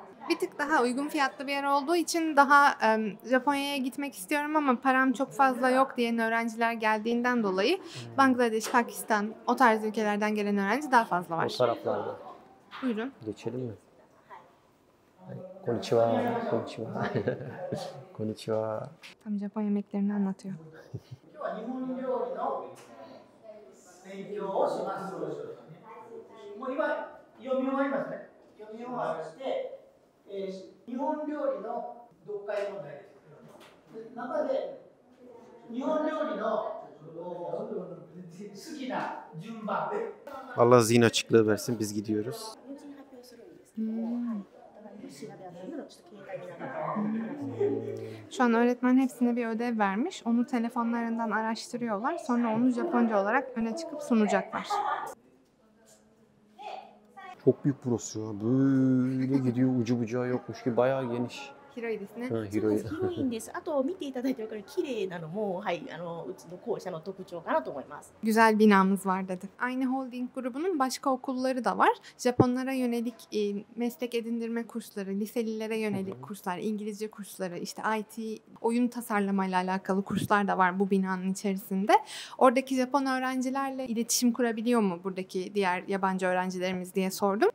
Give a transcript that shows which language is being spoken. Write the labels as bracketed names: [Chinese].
[Turkish] Bir tık daha uygun fiyatlı bir yer olduğu için daha Japonya'ya gitmek istiyorum ama param çok fazla yok diyen öğrenciler geldiğinden dolayı Bangladeş, Pakistan o tarz ülkelerden gelen öğrenci daha fazla var. O taraflarda. Buyurun. Geçelim mi? [Japanese] Konnichiwa, konnichiwa. Konnichiwa. [Turkish] Tam Japon yemeklerini anlatıyor. [Japanese] 日本料理の勉強をします。もう今読み終わりますね。読み終わらして、日本料理の読解問題です。中で日本料理の好きな順番。 [Turkish] Allah zihin açıklığı versin, biz gidiyoruz. Şu an öğretmen hepsine bir ödev vermiş. Onu telefonlarından araştırıyorlar. Sonra onu Japonca olarak öne çıkıp sunacaklar. Çok büyük burası ya. Böyle gidiyor, ucu bucağı yokmuş gibi, bayağı geniş. [Japanese] 広いですね。 Ha, 広いんです。あと見ていただいて分かる綺麗なのも、はい、うちの校舎の特徴かなと思います。 [Turkish] Güzel binamız var dedi. Aynı holding grubunun başka okulları da var. Japonlara yönelik meslek edindirme kursları, liselilere yönelik kurslar, İngilizce kursları, işte IT, oyun tasarlamayla alakalı kurslar da var bu binanın içerisinde. Oradaki Japon öğrencilerle iletişim kurabiliyor mu buradaki diğer yabancı öğrencilerimiz diye sordum.